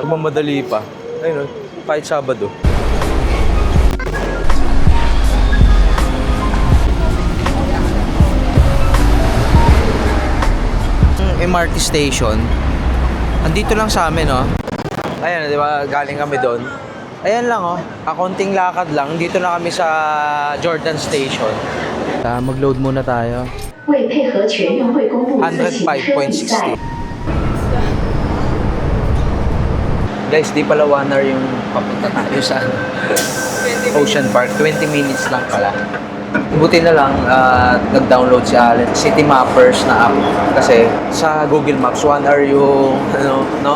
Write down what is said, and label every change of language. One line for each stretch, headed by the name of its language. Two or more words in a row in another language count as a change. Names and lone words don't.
Filipino: Mamadali pa. Ayun, no? Kahit Sabado.
English: MRT station.
Filipino: Andito lang sa amin, no? Ayan, di ba? Galing kami doon. Ayan lang, oh. Konting lakad lang. Dito na kami sa Jordan Station. Mag-load muna tayo.
Chinese: 为配合全运会公布自行车比赛。
Filipino: Guys, di pala 1 hour yung papunta tayo sa Ocean Park. 20 minutes lang pala. Buti na lang, nag-download si Allen, City Mappers na app. Kasi sa Google Maps, 1 hour yung, no?